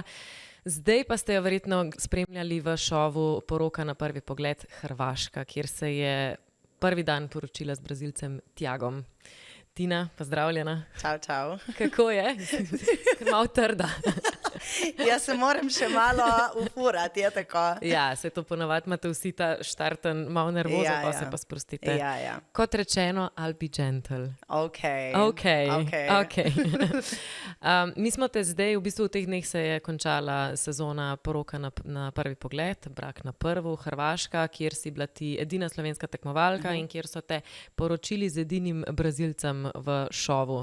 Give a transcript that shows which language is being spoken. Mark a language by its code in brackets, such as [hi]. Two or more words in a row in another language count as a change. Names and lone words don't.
[sl] Zdaj pa ste jo verjetno spremljali v šovu Poroka na prvi pogled Hrvaška, kjer se je prvi dan poročila z Brazilcem Tiagom. Tina, pozdravljena. Čau, čau. Kako je? Ker malo trda. Jaz se moram še malo ufurati, je tako. Ja, se to ponavadi imate vsi ta štarten, malo nervozo, pa se pa sprostite. Ja. Kot rečeno, [en] I'll be gentle. [sl] Ok. Mi smo te zdaj, v bistvu v teh dneh se je končala sezona Poroka na prvi pogled, Brak na prvo, Hrvaška, kjer si bila ti edina slovenska tekmovalka in kjer so te poročili z edinim Brazilcem v šovu.